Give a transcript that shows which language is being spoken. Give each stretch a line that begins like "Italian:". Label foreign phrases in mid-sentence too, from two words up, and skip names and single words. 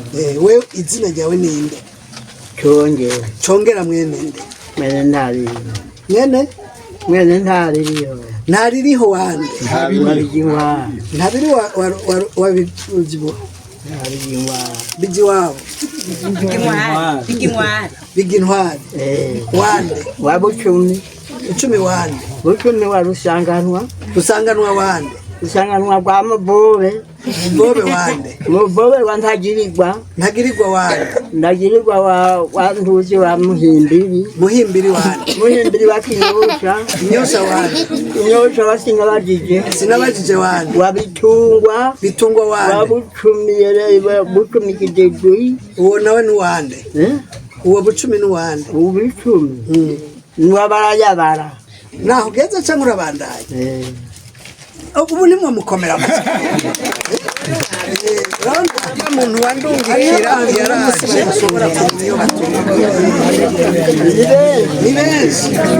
Kinyarwanda: Wewe izina ryawe ninde? Chongera mwene nde? Mwene Ntaririho. Mwene Ntaririho. Ntaririho wande? Ntabiri wa bijibo. Bigi wabo. Bigi ntwari. Wande? Wabucumi. Icumi wande? Bucumi wa Rusanganwa. Rusanganwa wande? Rusanganwa kwa Mubobe. Mubobe wande? Mubobe wa Ntagirirwa. Ntagirirwa wande? Ntagirirwa wa Ntuzi wa Muhimbiri. Muhimbiri wande? Muhimbiri wa Kinyosha. Kinyosha wande? Kinyosha wa Sinabajije. Sinabajije wande? Wa Bitungwa. Bitungwa wande? Wa Bucumi Bucumi Kidegui. Uwo nawe ni wande? Uwo Bucumi ni wande? Uwo Bucumi Nwabarayabara. Naho ugeze cyangwa urabandaye? Ubu ni mwe mukomera amashyi. Umuntu wandungikira yaraje ashobora kumenya ni benshi.